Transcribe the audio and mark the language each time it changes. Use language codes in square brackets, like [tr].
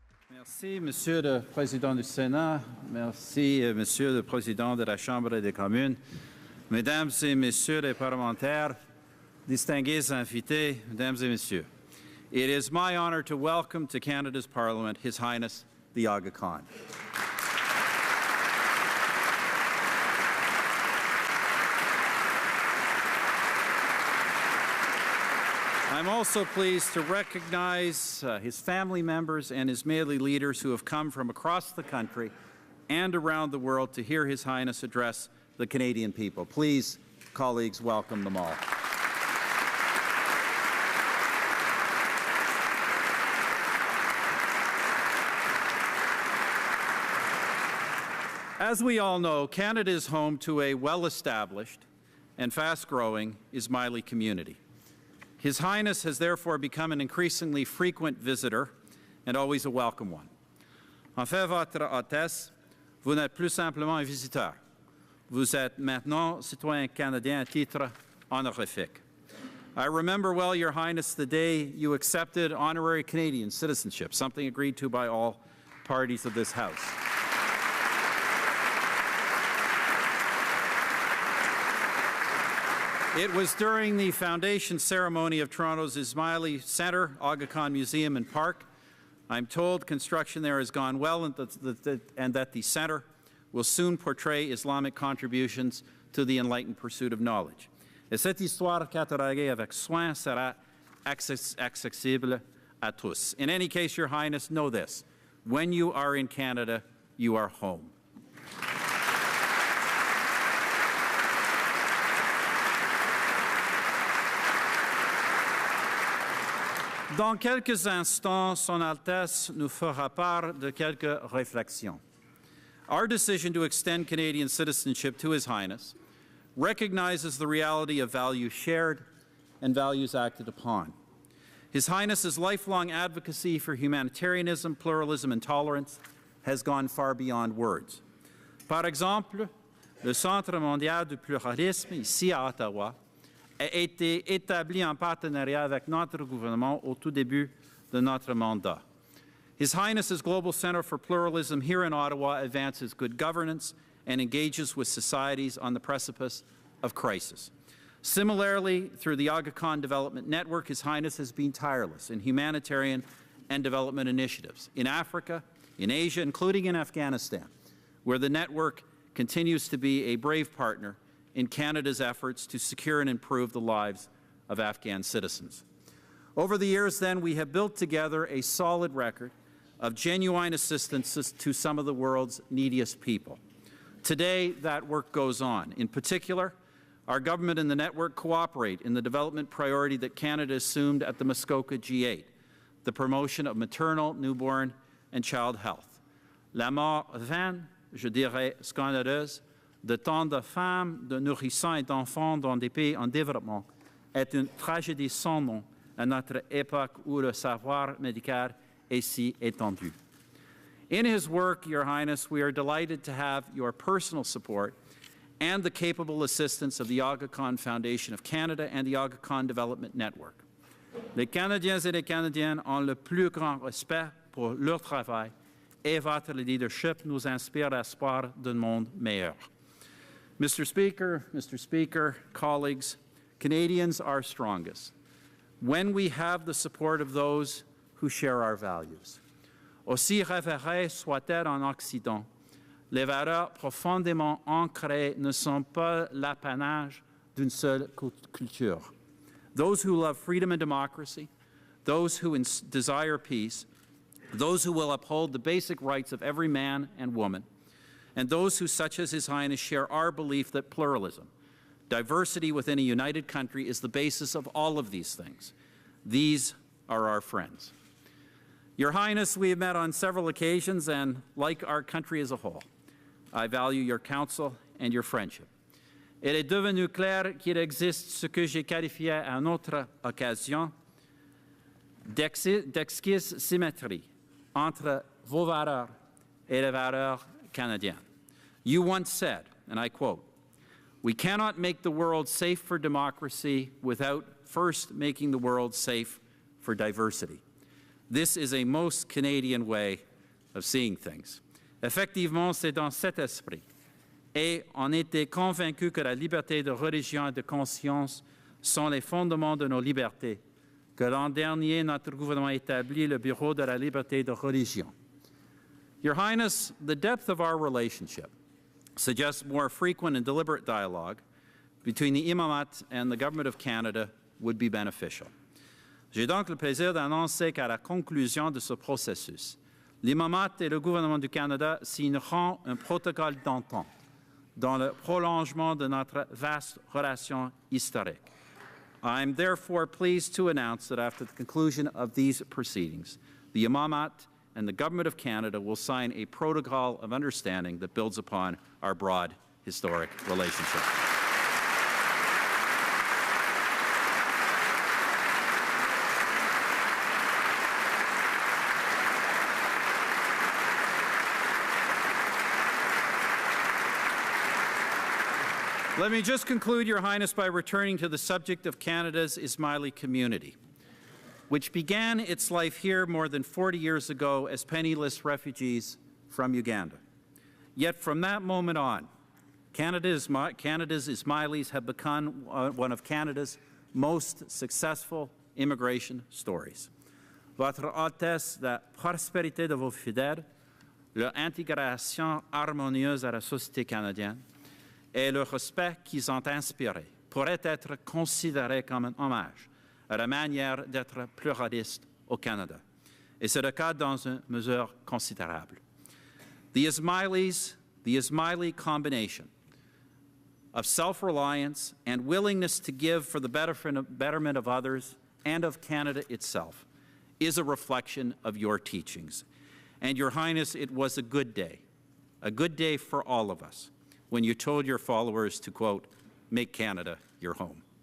[fr] Merci, Monsieur le Président du Sénat. Merci, Monsieur le Président de la Chambre des communes. Mesdames et Messieurs les parlementaires, distingués invités, Mesdames et Messieurs. [en] It is my honor to welcome to Canada's Parliament His Highness the Aga Khan. I'm also pleased to recognize his family members and Ismaili leaders who have come from across the country and around the world to hear His Highness address the Canadian people. Please, colleagues, welcome them all. As we all know, Canada is home to a well-established and fast-growing Ismaili community. His Highness has therefore become an increasingly frequent visitor and always a welcome one. [fr] En fait, Votre Altesse, vous n'êtes plus simplement un visiteur. Vous êtes maintenant citoyen canadien à titre honorifique. [en] I remember well, Your Highness, the day you accepted honorary Canadian citizenship, something agreed to by all parties of this House. It was during the foundation ceremony of Toronto's Ismaili Centre, Aga Khan Museum and Park. I'm told construction there has gone well and that the centre will soon portray Islamic contributions to the enlightened pursuit of knowledge. [fr] Et cette histoire cataloguée avec soin sera accessible à tous. [en] In any case, Your Highness, know this. When you are in Canada, you are home. [fr] Dans quelques instants, Son Altesse nous fera part de quelques réflexions. [en] Our decision to extend Canadian citizenship to His Highness recognizes the reality of values shared and values acted upon. His Highness's lifelong advocacy for humanitarianism, pluralism, and tolerance has gone far beyond words. [fr] Par exemple, le Centre mondial du pluralisme, ici à Ottawa, a été établi en partenariat avec notre gouvernement au tout début de notre mandat. [en] His Highness's Global Centre for Pluralism here in Ottawa advances good governance and engages with societies on the precipice of crisis. Similarly, through the Aga Khan Development Network, His Highness has been tireless in humanitarian and development initiatives in Africa, in Asia, including in Afghanistan, where the network continues to be a brave partner in Canada's efforts to secure and improve the lives of Afghan citizens. Over the years, then, we have built together a solid record of genuine assistance to some of the world's neediest people. Today, that work goes on. In particular, our government and the network cooperate in the development priority that Canada assumed at the Muskoka G8, the promotion of maternal, newborn, and child health. [fr] La mort vaine, je dirais scandaleuse, de tant de femmes, de nourrissons et d'enfants dans des pays en développement est une tragédie sans nom à notre époque où le savoir médical est si étendu. [en] In his work, Your Highness, we are delighted to have your personal support and the capable assistance of the Aga Khan Foundation of Canada and the Aga Khan Development Network. [fr] Les Canadiens et les Canadiennes ont le plus grand respect pour leur travail et votre leadership nous inspire l'espoir d'un monde meilleur. [en] Mr. Speaker, colleagues, Canadians are strongest when we have the support of those who share our values. [fr] Aussi révérées soient-elles en Occident, les valeurs profondément ancrées ne sont pas l'apanage d'une seule culture. [en] Those who love freedom and democracy, those who desire peace, those who will uphold the basic rights of every man and woman, and those who, such as His Highness, share our belief that pluralism, diversity within a united country, is the basis of all of these things. These are our friends. Your Highness, we have met on several occasions, and like our country as a whole, I value your counsel and your friendship. [fr] Il est devenu clair qu'il existe ce que j'ai qualifié à une autre occasion d'exquise symétrie entre vos valeurs et les valeurs canadiennes. [en] You once said, and I quote, "We cannot make the world safe for democracy without first making the world safe for diversity." This is a most Canadian way of seeing things. [fr] Effectivement, c'est dans cet esprit. Et on était convaincus que la liberté de religion et de conscience sont les fondements de nos libertés, que l'an dernier, notre gouvernement établit le Bureau de la liberté de religion. [en] Your Highness, the depth of our relationship suggests more frequent and deliberate dialogue between the Imamat and the Government of Canada would be beneficial. [fr] J'ai donc le plaisir d'annoncer qu'à la conclusion de ce processus, l'Imamat et le gouvernement du Canada signeront un protocole d'entente dans le prolongement de notre vaste relation historique. [en] I am therefore pleased to announce that after the conclusion of these proceedings, the Imamat and the Government of Canada will sign a protocol of understanding that builds upon our broad historic relationship. Let me just conclude, Your Highness, by returning to the subject of Canada's Ismaili community, which began its life here more than 40 years ago as penniless refugees from Uganda. Yet from that moment on, Canada's Ismailis have become one of Canada's most successful immigration stories. [fr] Votre Altesse, la prospérité de vos fidèles, leur intégration harmonieuse à la société canadienne, et le respect qu'ils ont inspiré pourrait être considéré comme un hommage à la manière d'être pluraliste au Canada. Et c'est le cas dans une mesure considérable. [en] The Ismaili combination of self-reliance and willingness to give for the betterment of others and of Canada itself is a reflection of your teachings. And Your Highness, it was a good day for all of us, when you told your followers to, quote, make Canada your home.